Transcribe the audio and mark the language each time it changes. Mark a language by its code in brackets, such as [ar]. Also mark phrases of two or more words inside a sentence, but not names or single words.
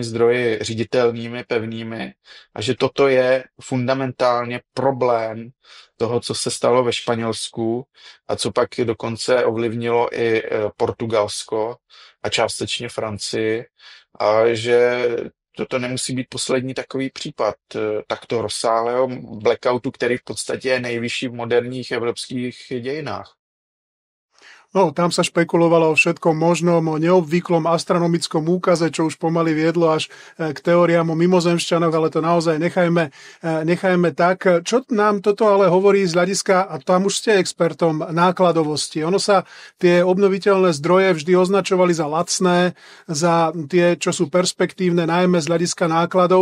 [cs] zdroji ředitelnými, pevnými, a že toto je fundamentálně problém toho, co se stalo ve Španělsku a co pak dokonce ovlivnilo i Portugalsko a částečně Francii, a že toto nemusí být poslední takový případ takto rozsáhlého blackoutu, který v podstatě je nejvyšší v moderních evropských dějinách. [sk] No, tam sa špekulovalo o všetkom možnom, o neobvyklom astronomickom úkaze, čo už pomaly viedlo až k teóriám o mimozemšťanoch, ale to naozaj nechajme tak. Čo nám toto ale hovorí z hľadiska, a tam už ste expertom, nákladovosti? Ono sa tie obnoviteľné zdroje vždy označovali za lacné, za tie, čo sú perspektívne, najmä z hľadiska nákladov.